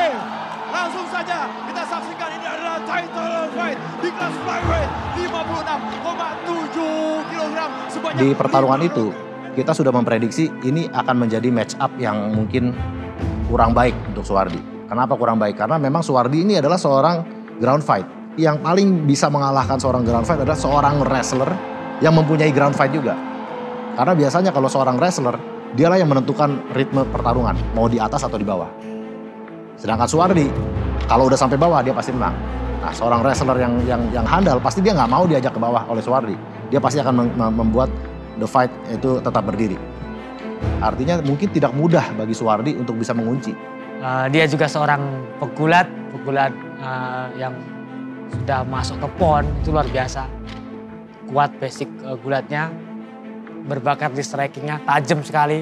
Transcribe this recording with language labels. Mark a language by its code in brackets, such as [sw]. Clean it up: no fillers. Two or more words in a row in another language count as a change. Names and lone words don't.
[id] Langsung saja kita saksikan ini adalah [en] title fight [id] di kelas flyweight 56,7 kg. Di pertarungan itu kita sudah memprediksi ini akan menjadi [en] match up [id] yang mungkin kurang baik untuk Suwardi. Kenapa kurang baik? Karena memang Suwardi ini adalah seorang [en] ground fight. [id] Yang paling bisa mengalahkan seorang [en] ground fight [id] adalah seorang wrestler yang mempunyai [en] ground fight [id] juga. Karena biasanya kalau seorang wrestler, dialah yang menentukan ritme pertarungan, mau di atas atau di bawah. Sedangkan Suwardi, kalau udah sampai bawah dia pasti menang. Nah, seorang wrestler yang handal pasti dia nggak mau diajak ke bawah oleh Suwardi. Dia pasti akan membuat [en] the fight [id] itu tetap berdiri. Artinya mungkin tidak mudah bagi Suwardi untuk bisa mengunci. Dia juga seorang pegulat yang sudah masuk ke PON, itu luar biasa. Kuat basic gulatnya, berbakat di strikingnya, tajam sekali.